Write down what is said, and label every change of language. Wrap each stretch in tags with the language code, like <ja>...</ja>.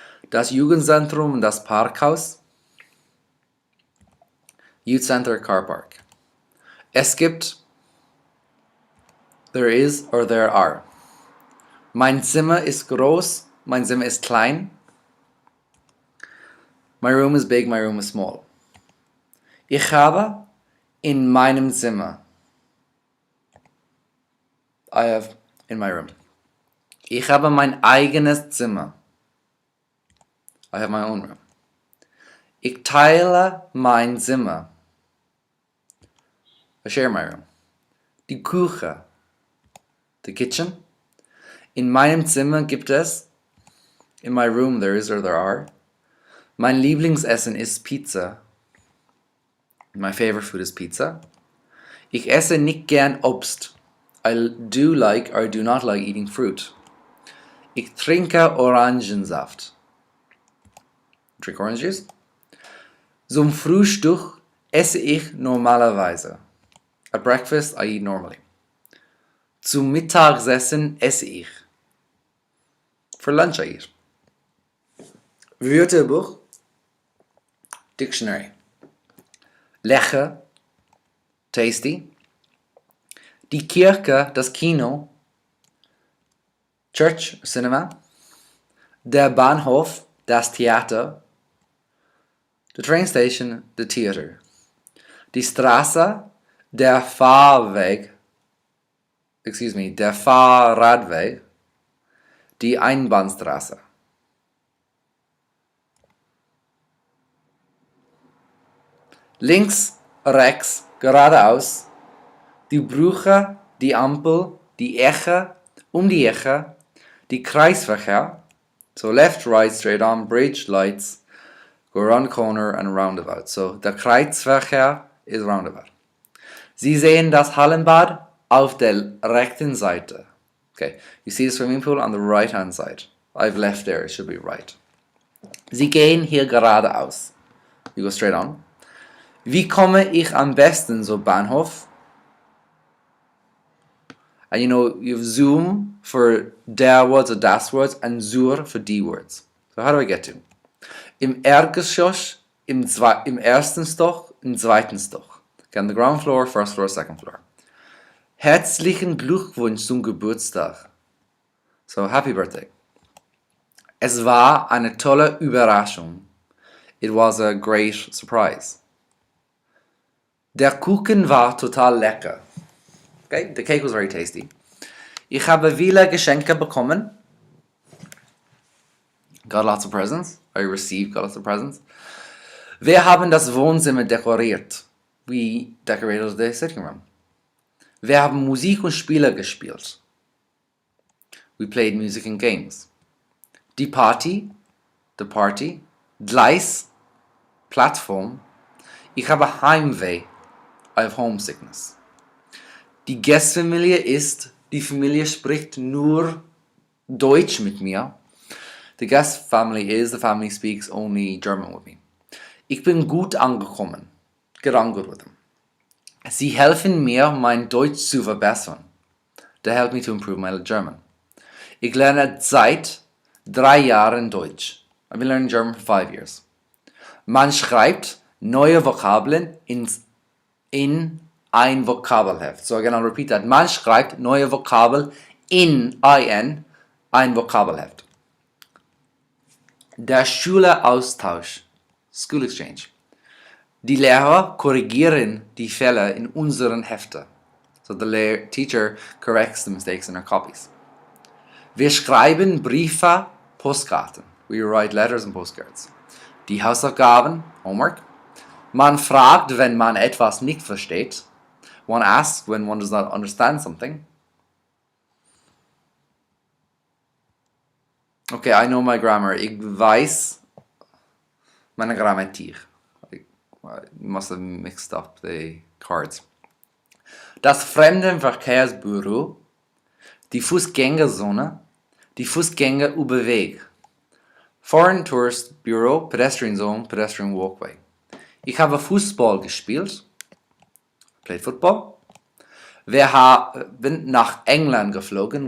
<de>Das Jugendzentrum und das Parkhaus.</de> <en>Youth Center Car Park.</en> <de>Es gibt,</de> <en>there is or there are.</en> <de>Mein Zimmer ist groß, mein Zimmer ist klein.</de> <en>My room is big, my room is small.</en> <de>Ich habe in meinem Zimmer.</de> <en>I have in my room.</en> <de>Ich habe mein eigenes Zimmer.</de> <en>I have my own room.</en> <de>Ich teile mein Zimmer.</de> <en>I share my room.</en> <de>Die Küche.</de> <en>The kitchen.</en> <de>In meinem Zimmer gibt es.</de> <en>In my room there is or there are.</en> <de>Mein Lieblingsessen ist Pizza.</de> <en>My favorite food is pizza.</en> <de>Ich esse nicht gern Obst.</de> <en>I do like or do not like eating fruit.</en> <de>Ich trinke Orangensaft.</de> <en>Drink orange juice.</en> <de>Zum Frühstück esse ich normalerweise.</de> <en>At breakfast, I eat normally.</en> <de>Zum Mittagessen esse ich.</de> <en>For lunch, I eat.</en> <de>Wörterbuch. Dictionary. Lecker. Tasty. Die Kirche, das Kino.</de> <en>Church, cinema.</en> <de>Der Bahnhof, das Theater.</de> <en>The train station, the theater.</en> <de>Die Straße, der Fahrweg, der Fahrradweg, die Einbahnstraße. Links, rechts, geradeaus, die Brücke, die Ampel, die Eche, die Eche, die Kreisverkehr,</de> <en>so left, right, straight on, bridge, lights, go around the corner and roundabout. So der Kreisverkehr is roundabout.</en> <de>Sie sehen das Hallenbad auf der rechten Seite.</de> <en>Okay, you see the swimming pool on the right hand side. I've left there, it should be right.</en> <de>Sie gehen hier geradeaus.</de> <en>You go straight on.</en> <de>Wie komme ich am besten zum Bahnhof?</de> <en>And you know, you have Zoom for der words or das words and zur for die words. So how do I get to?</en> <de>Im Erdgeschoss, im ersten Stock, im zweiten Stock.</de> <en>Okay, on the ground floor, first floor, second floor.</en> <de>Herzlichen Glückwunsch zum Geburtstag.</de> <en>So, happy birthday.</en> <de>Es war eine tolle Überraschung.</de> <en>It was a great surprise.</en> <de>Der Kuchen war total lecker.</de> <en>Okay, the cake was very tasty.</en> <de>Ich habe viele Geschenke bekommen.</de> <en>Got lots of presents. Got lots of presents.</en> <de>Wir haben das Wohnzimmer dekoriert.</de> <en>We decorated the sitting room.</en> <de>Wir haben Musik und Spiele gespielt.</de> <en>We played music and games.</en> <de>Die Party, the party. Gleis, platform. Ich habe Heimweh.</de> <en>I have homesickness.</en> <de>Die Gastfamilie ist, die Familie spricht nur Deutsch mit mir.</de> <en>The guest family is, the family speaks only German with me.</en> <de>Ich bin gut angekommen.</de> <en>Get on good with them.</en> <de>Sie helfen mir, mein Deutsch zu verbessern.</de> <en>They help me to improve my German.</en> <de>Ich lerne seit 3 Jahren Deutsch.</de> <en>I've been learning German for 5 years.</en> <de>Man schreibt neue Vokabeln in ein Vokabelheft.</de> <en>So again, I'll repeat that.</en> <de>Man schreibt neue Vokabeln in ein Vokabelheft. Der Schüleraustausch.</de> <en>School exchange.</en> <de>Die Lehrer korrigieren die Fehler in unseren Heften.</de> <en>So the teacher corrects the mistakes in our copies.</en> <de>Wir schreiben Briefe, Postkarten.</de> <en>We write letters and postcards.</en> <de>Die Hausaufgaben, homework. Man fragt, wenn man etwas nicht versteht.</de> <en>One asks when one does not understand something. Okay, I know my grammar.</en> <de>Ich weiß meine Grammatik.</de> <en>I must have mixed up the cards.</en> <de>Das Fremdenverkehrsbüro, die Fußgängerzone, die Fußgängerüberweg.</de> <en>Foreign Tourist Bureau, Pedestrian Zone, Pedestrian Walkway.</en> <de>Ich habe Fußball gespielt.</de> <en>Played football.</en> <de>Wir haben nach England geflogen.</de>